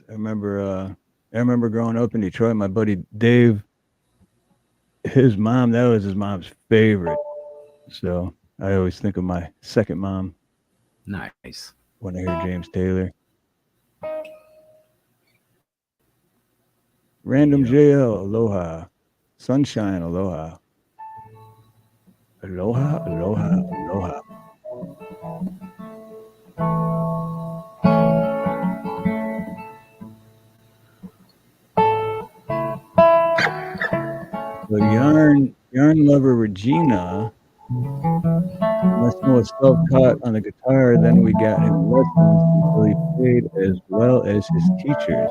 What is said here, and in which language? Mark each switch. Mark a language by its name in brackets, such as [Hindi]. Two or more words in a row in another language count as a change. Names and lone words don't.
[English] I remember growing up in Detroit, my buddy Dave, his mom, that was his mom's favorite. So I always think of my second mom Nice. when I hear James Taylor. Random JL, aloha. [Hawaiian] Sunshine, aloha. Aloha, aloha, aloha. [English] So yarn lover Regina Massimo was self-taught on the guitar, then we got him lessons until he played as well as his teachers.